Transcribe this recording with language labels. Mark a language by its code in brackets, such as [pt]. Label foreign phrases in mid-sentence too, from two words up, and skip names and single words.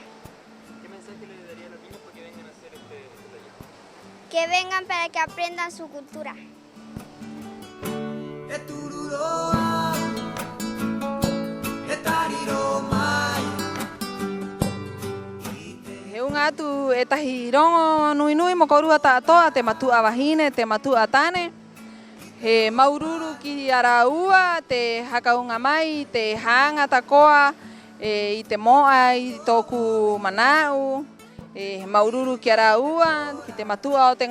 [es] ¿Qué mensaje le daría a los niños para que vengan a hacer este taller? Que vengan para que aprendan su cultura. [rap] Un atu etahirongo nui nui mokorua tatoa te matu avahine te matu atane he maururu ki araua te hakaunga mai te hanga takoa i te moa i toku manau maururu ki araua ki te matua o te